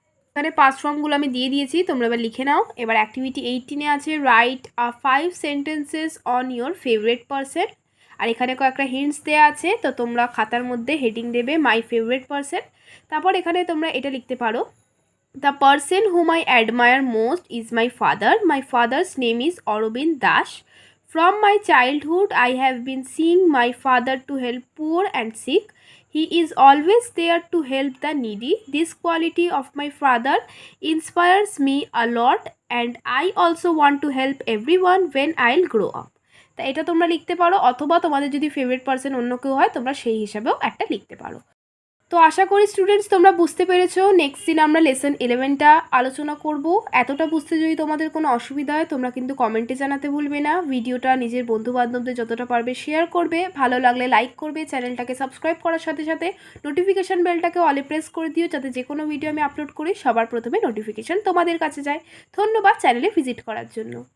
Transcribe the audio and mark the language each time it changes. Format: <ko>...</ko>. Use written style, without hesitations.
<bn>এখানে পাস্ট ফর্মগুলো আমি দিয়ে দিয়েছি, তোমরা এবার লিখে নাও। এবার অ্যাক্টিভিটি 18-এ আছে</bn> <en>Write 5 sentences on your favourite person.</en> <bn>আর এখানে কয়েকটা হিন্টস দেওয়া আছে, তো তোমরা খাতার মধ্যে হেডিং দেবে মাই ফেভারিট পারসন। তারপর এখানে তোমরা এটা লিখতে পারো,</bn> <en>The person whom I admire most is my father, my father's name is Arabinda Das. From my childhood, I have been seeing my father to help poor and sick. He is always there to help the needy. This quality of my father inspires me a lot, and I also want to help everyone when I'll grow up.</en> <bn>তা এটা তোমরা লিখতে পারো, অথবা তোমাদের যদি favourite person অন্য কেউ হয় তোমরা সেই হিসাবেও একটা লিখতে পারো। তো আশা করি স্টুডেন্টস তোমরা বুঝতে পেরেছো। নেক্সট দিন আমরা লেসন 11টা আলোচনা করব। এতটা বুঝতে যদি তোমাদের কোনো অসুবিধা হয় তোমরা কিন্তু কমেন্টে জানাতে ভুলবে না। ভিডিওটা নিজের বন্ধুবান্ধবদের যতটা পারবে শেয়ার করবে, ভালো লাগলে লাইক করবে, চ্যানেলটাকে সাবস্ক্রাইব করার সাথে সাথে নোটিফিকেশান বেলটাকে অলে প্রেস করে দিও, যাতে যে কোনো ভিডিও আমি আপলোড করি সবার প্রথমে নোটিফিকেশান তোমাদের কাছে যায়। ধন্যবাদ চ্যানেলে ভিজিট করার জন্য।</bn>